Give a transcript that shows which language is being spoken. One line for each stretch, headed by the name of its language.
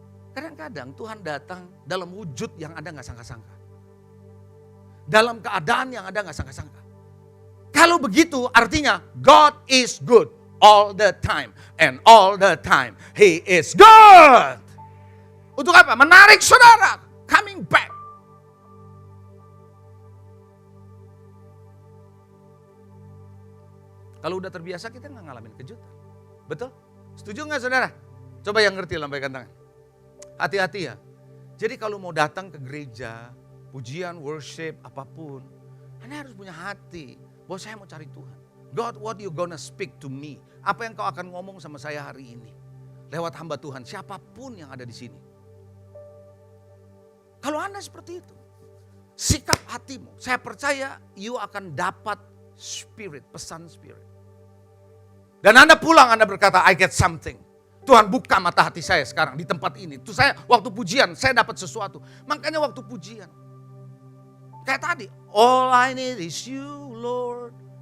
Indonesian: Kadang-kadang Tuhan datang dalam wujud yang Anda gak sangka-sangka. Dalam keadaan yang Anda gak sangka-sangka. Kalau begitu artinya
English: God is good all the time. And all the time He is good.
Indonesian: Untuk apa? Menarik saudara.
English: Coming back.
Indonesian: Kalau udah terbiasa kita gak ngalamin kejutan. Betul? Setuju gak saudara? Coba yang ngerti lambaikan tangan. Hati-hati ya. Jadi kalau mau datang ke gereja, pujian, worship, apapun, Anda harus punya hati bahwa saya mau cari Tuhan.
English: God, what you gonna speak to me?
Indonesian: Apa yang kau akan ngomong sama saya hari ini? Lewat hamba Tuhan, siapapun yang ada di sini. Kalau Anda seperti itu, sikap hatimu, saya percaya you akan dapat spirit, pesan spirit. Dan Anda pulang, Anda berkata,
English: I get something.
Indonesian: Tuhan buka mata hati saya sekarang di tempat ini. Itu saya waktu pujian, saya dapat sesuatu. Makanya waktu pujian, kayak tadi,
English: all I need is you, Lord.